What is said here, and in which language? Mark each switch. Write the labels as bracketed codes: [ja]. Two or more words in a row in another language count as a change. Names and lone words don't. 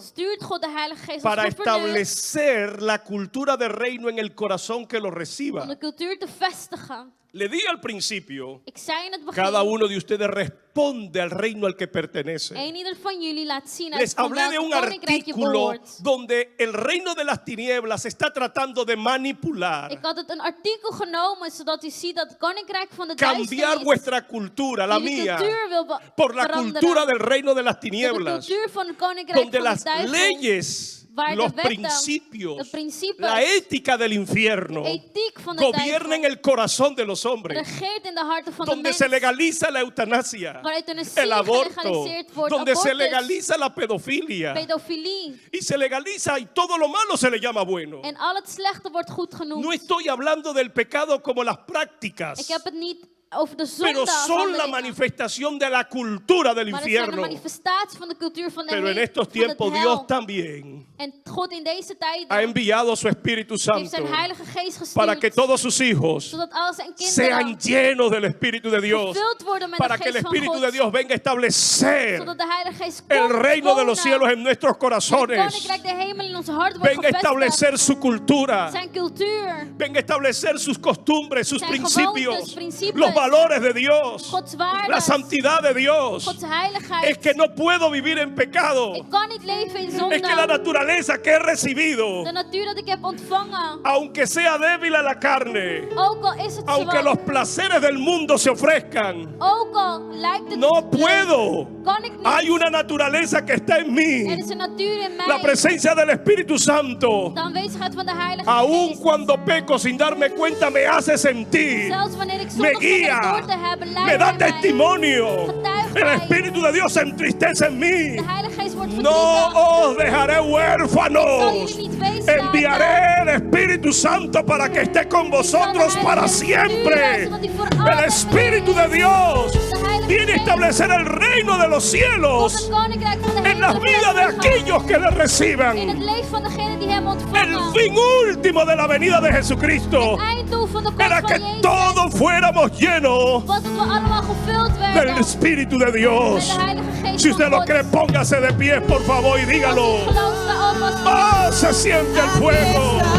[nl] stuurt God de Heilige Geest [es] para [nl] als gouverneur [es] establecer la cultura del reino en el corazón que lo reciba. [nl] om de cultuur te vestigen. [es] Le di al principio, [nl] Ik zei in het begin, [es] cada uno de ustedes responde al reino al que pertenece. [nl] ieder van jullie laat zien [es] Les [nl] uit [es] hablé de [nl] welk [es] un [nl] koninkrijk je [es] artículo [nl] behoort. [es] donde el reino de las tinieblas está tratando de manipular, [nl] Ik had het een artikel genomen zodat u ziet dat het koninkrijk van de [es] cambiar [nl] duisternis [es] vuestra cultura, la [nl] jullie [es] mía, [nl] cultuur wil [es] por la [nl] veranderen. [es] cultura del reino de las [nl] Door de [es] tinieblas, [nl] cultuur van het koninkrijk [es] donde [nl] van de [es] las [nl] duivel, [es] leyes, [nl] waar de [es] los [nl] wetten, [es] principios, [nl] de principes, [es] la ética del infierno [nl] de ethiek van de [es] gobiernen [nl] duivel [es] el corazón de los hombres, [nl] regeert in de harten van de [es] donde [nl] mensen. [es] se legaliza la eutanasia, [nl] Waar euthanasie [es] el aborto, [nl] gelegaliseerd wordt, [es] donde se [nl] abortus, [es] legaliza la pedofilia [nl] pedofilie. [es] y se legaliza y todo lo malo se le llama bueno. [nl] En al het slechte wordt goed genoemd. [es] No estoy hablando del pecado como las [nl] Ik [es] prácticas, [nl] heb het niet over de zonde [es] pero [nl] van [es] son [nl] de [es] la [nl] dingen, [es] manifestación de la cultura del [nl] maar het zijn de [es] infierno. [nl] manifestatie van de cultuur van de [es] Pero en [nl] hel- [es] estos [nl] van het [es] tiempos [nl] hel. [es] Dios también [nl] En God in deze tijden [es] ha enviado su Espíritu [nl] heeft [es] Santo [nl] zijn Heilige Geest [es] para [nl] gestuurd, [es] que todos sus hijos [nl] zodat al zijn [es] sean [nl] kinderen [es] llenos del Espíritu de Dios, [nl] gevuld worden met [es] para [nl] de [es] que el [nl] geest van [es] Espíritu [nl] God, [es] de Dios venga a establecer [nl] zodat de Heilige Geest [es] el [nl] komt [es] reino de los [nl] wonen. [es] cielos en nuestros [nl] Het [es] corazones, [nl] koninkrijk de hemel in ons hart wordt [es] venga a [nl] gevestigd. [es] establecer su cultura, [nl] Zijn cultuur, [es] venga a establecer sus costumbres, sus [nl] Zijn [es] principios, [nl] gewoontes, principes, [es] los valores de Dios, [nl] Gods waarden, [es] la santidad de Dios. [nl] Gods heiligheid. [es] Es que no puedo vivir en pecado. [nl] Ik kan niet leven in zonde. [es] Es que la naturaleza que he recibido, [nl] De natuur dat ik heb ontvangen, [es] aunque sea débil a la carne, [nl] ook al is het [es] aunque [nl] zwak, [es] los placeres del mundo se ofrezcan, [nl] ook al lijkt het [es] no [nl] leuk, [es] puedo. [nl] kan ik niet. [es] Hay una naturaleza que está en mí, [nl] Er is een natuur in [es] la [nl] mij, [es] presencia del Espíritu Santo. [nl] de aanwezigheid van de Heilige [es] Aun [nl] Geest. [es] cuando peco sin darme cuenta, me hace sentir, [nl] Zelfs wanneer ik [es] me [nl] zondig zonder [es] guía, [nl] door te hebben, [es] me [nl] leidt [es] da [nl] hij mij. [es] testimonio. [nl] Getuigt [es] El [nl] mij. [es] Espíritu de Dios se entristece en mí. [nl] De Heilige Geest wordt [es] No [nl] verdrietig. [es] os dejaré [nl] Ik zal [es] huérfanos. [nl] jullie niet weeslaten. [es] Enviaré el Espíritu Santo para que esté con vosotros para siempre. El Espíritu de Dios viene a establecer el reino de los [nl] Tot [es] cielos [nl] het koninkrijk van de [es] en las [nl] hemel [es] vidas de [nl] bevestigen. [es] aquellos que le [nl] In het [es] reciban. [nl] leven van degenen die hem [es] El [nl] ontvangen. [es] fin último de la venida de Jesucristo [nl] Het einddoel van de [es] era [nl] komst [es] que [nl] van Jezus [es] todos fuéramos llenos [nl] was dat we allemaal gevuld [es] del [nl] werden [es] Espíritu de [nl] met [es] Dios. [nl] de Heilige Geest [es] Si [nl] van [es] usted lo [nl] God. [es] cree, póngase de pie, por favor, y [nl] Als u [es] dígalo. [nl] gelooft, sta op als u [es] ¡Ah! Se siente el fuego.